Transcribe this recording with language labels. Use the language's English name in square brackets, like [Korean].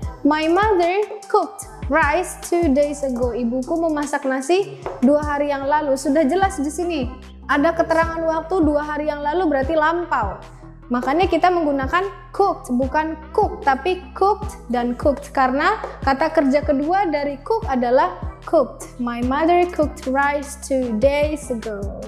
[English] My mother cooked rice 2 days ago. [Indonesian] Ibuku memasak nasi 2 hari yang lalu. Sudah jelas di sini. Ada keterangan waktu 2 hari yang lalu berarti lampau. Makanya kita menggunakan cooked, bukan cook, tapi cooked dan cooked. Karena kata kerja kedua dari cook adalah cooked. [English] My mother cooked rice 2 days ago.